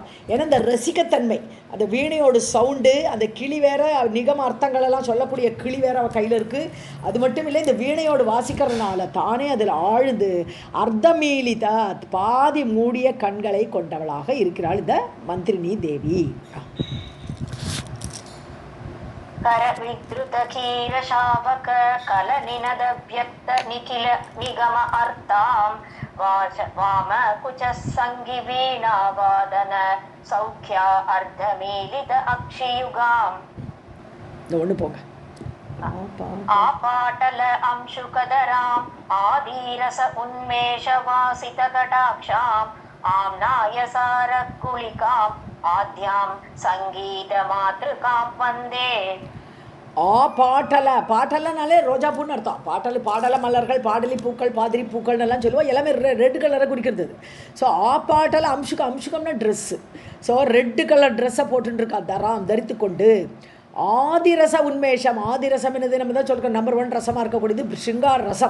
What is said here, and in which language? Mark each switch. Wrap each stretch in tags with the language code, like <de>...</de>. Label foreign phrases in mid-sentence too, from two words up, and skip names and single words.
<ta>ஏன்னா இந்த ரசிக்கத்தன்மை, அந்த வீணையோட சவுண்டு, அந்த கிளி வேற, நிகம அர்த்தங்களெல்லாம் சொல்லக்கூடிய கிளி வேற அவள் கையில் இருக்குது. அது மட்டும் இல்லை, இந்த வீணையோடு வாசிக்கிறதுனால தானே அதில் ஆழ்ந்து அர்த்தமீலித பாதி மூடிய கண்களை கொண்டவளாக இருக்கிறாள் இந்த மந்திரினி தேவி.</ta> <sa>करविद्रुत क्षीर शावक कल निनद व्यक्त निखिल निगम अर्ताम वाम कुच संगी वीणा वादन सौख्या अर्धमीलित अक्षयुगाम.</sa> <ta>ஒன்று போக</ta> <sa>आपाटल अंशुकदराम आदीरस उन्मेष वासित कटाक्षाम आम्नाय सार कुलिकाम आद्याम संगीत मातृकाम वंदे.</sa> <ta>பாட்டலனாலே ரோஜா பூன்னு அர்த்தம். பாடல மலர்கள், பாடலி பூக்கள், பாதிரி பூக்கள்னு எல்லாம் சொல்லுவோம். எல்லாமே</ta> <en>red color</en> <ta>குறிக்கிறது. ஸோ பாட்டல அம்சுகம்னா ட்ரெஸ்ஸு. ஸோ</ta> <en>red color dress</en> <ta>போட்டுருக்கா தரித்து கொண்டு. ஆதிரச உன்மேஷம், ஆதிரசம் என்னது நம்ம தான் சொல்கிறோம், நம்பர் 1 ரசமாக இருக்கக்கூடியது சிங்கார ரசம்.</ta>